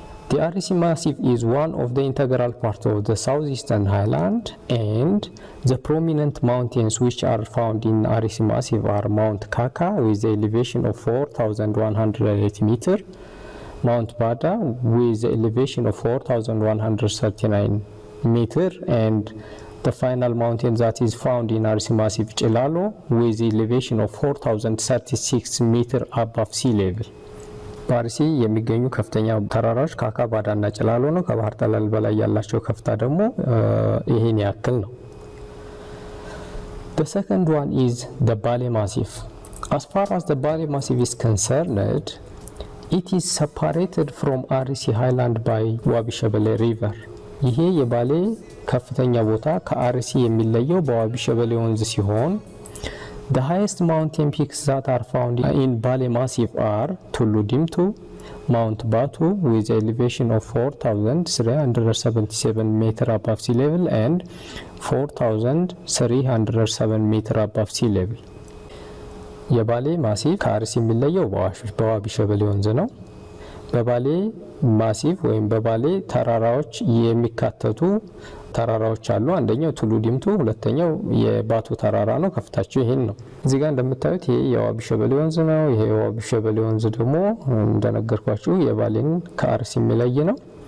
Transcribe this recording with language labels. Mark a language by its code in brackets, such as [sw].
[en] The RC Massif is one of the integral parts of the southeastern highland, and the prominent mountains which are found in RC Massif are Mount Kaka with the elevation of 4,108 meter, Mount Bada with the elevation of 4,139 meter, and the final mountain that is found in RC Massif Chilalo with the elevation of 4,036 meter above sea level. [am] በአርሲ የሚገኙ ከፍተኛ ተራራዎች ካካ፣ ባዳና ጭላሎ ነው። ከባህር ጠለል በላይ ያላቸው ከፍታ ደግሞ ይሄን ያክል ነው። [en] The second one is the Bale Massif. As far as the Bale Massif is concerned, it is separated from RC Highland by Wabi Shebele River. [am] ይሄ የባሌ ከፍተኛ ቦታ ከአርሲ የሚለየው በዋቢ ሸበሌ ወንዝ ሲሆን [en] The highest mountain peaks that are found in Bale Massif are Tullu Dimtu, Mount Batu with elevation of 4,377 meter above sea level and 4,307 meter above sea level. [am] የባሌ ማሲፍ ከአርሲ የሚለየው በዋቢ ሸበሌ ወንዝ ነው። በባሌ ማሲፍ ወይም በባሌ ተራራዎች የሚካተቱ ተራራዎች አሉ። አንደኛው ቱሉ ዲምቱ፣ ሁለተኛው የባቱ ተራራ ነው። ከፍታቸው ይሄን ነው። እዚህ ጋር እንደምታዩት ይሄ የዋቢ ሸበሌ ወንዝ ነው። ይሄ የዋቢ ሸበሌ ወንዝ ደግሞ እንደነገርኳችሁ የባሌን ከአርሲ የሚለይ ነው።